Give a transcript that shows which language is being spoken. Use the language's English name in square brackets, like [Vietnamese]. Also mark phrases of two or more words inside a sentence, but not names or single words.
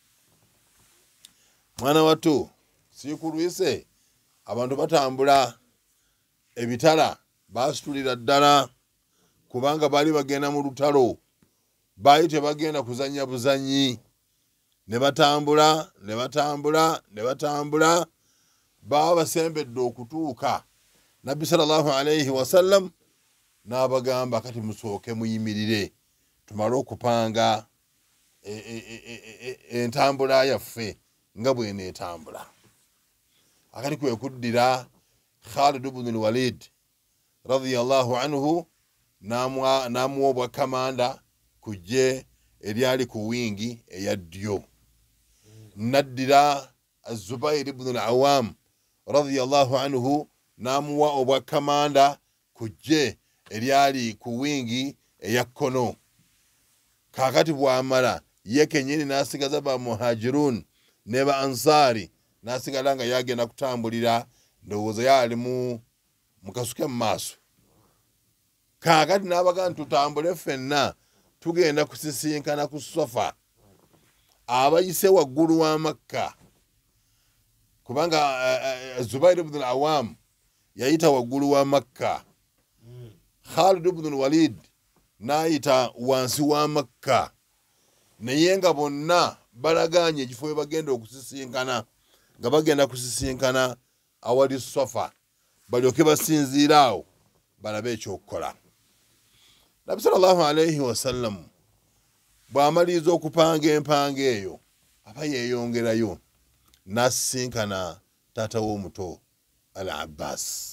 [Ganda] Mwana wattu sikulwise abantu batambula ebitala basitulira ddala kubanga baali bagenda mu lutalo baali tebagenda kuzanya buzanyi ne batambula baba basembedde okutuuka. Nabbi [Arabic] sallallahu alayhi wasallam [Ganda] n'abagamba kati musooke muyimirire tumale okupanga entambula yaffe nga bweneetambula. Akati kwe kuddira Khalid ibn al-Walid [Arabic] radiyallahu anhu [Ganda] n'amuwa obwakamanda ku ggye eryali ku wingi eya ddyo. Naddira Zubair ibn al-Awam [Arabic] radiyallahu anhu [Ganda] n'amuwa obwakamanda ku ggye eryali ku wingi eya kkono. Kaakati bw'amala ye kennyini n'asigaza ba muhajirun ne ba ansari n'asigala nga yagenda kutambulira ndowooza yali mu kasuke mu maaso. Kaakati n'abaga tutambule ffenna tugenda kusisinkana ku Sofa abayise waggulu wa Makka kubanga Zubair ibn al-Awam yayita waggulu wa Makka, Khalid ibn al-Walid n'ayita wansi wa Makka, naye nga bonna balaganye ekifo we bagenda okusisinkana nga bagenda kusisinkana awali Sofa balyoke basinziiraawo balabe ekyokukola. Nabi [Arabic] sallallahu alayhi wasallam [Ganda] bw'amaliriza okupanga empanga eyo aba yeeyongerayo n'asisinkana taata w'omuto al-Abbas.